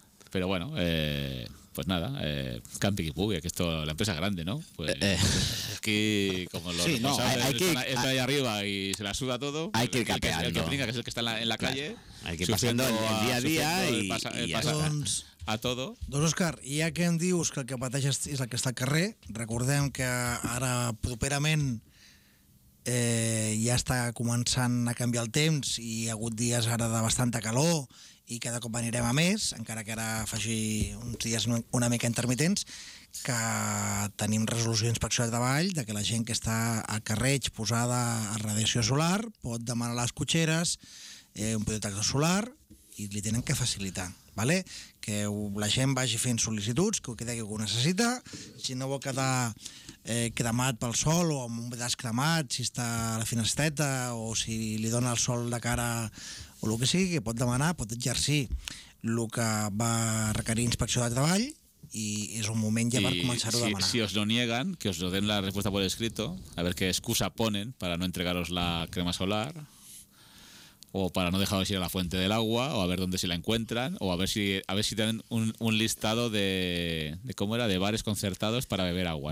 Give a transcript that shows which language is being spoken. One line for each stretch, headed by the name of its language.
Spanish: Pero bueno, pues nada, camping y bugue, que esto, la empresa es grande, ¿no? Pues aquí, como los responsables están ahí arriba y se la suda todo. Hay que ir capeando. El que brinca, que es el que está en la claro, calle. Hay que ir pasando el día a día a todo.
Catalan: Doncs, Òscar, ja que em dius que el que pateix és el que està al carrer, recordem que ara properament... ja està començant a canviar el temps i hi ha hagut dies ara de bastanta calor i cada cop anirem a més, encara que ara faci uns dies una mica intermitents, que tenim resolució d'inspecció de treball de que la gent que està al carrer exposada a radiació solar pot demanar a les cotxeres un protector solar i li tenen que facilitar. ¿vale? Que la gent vagi fent sol·licituds, que ho quedi que ho necessita. Si no vol quedar cremat pel sol o amb un pedaç cremat, si està a la finestreta o si li dona el sol de cara o el que sigui, que pot demanar, pot exercir el que va requerir inspecció de treball i és un moment ja per començar-ho a demanar.
Spanish: Si os lo niegan, que os lo den la respuesta por escrito, a ver qué excusa ponen para no entregaros la crema solar... o para no dejaros ir a la fuente del agua, o a ver dónde se la encuentran, o a ver si tienen un listado de cómo era, de bares concertados para beber agua,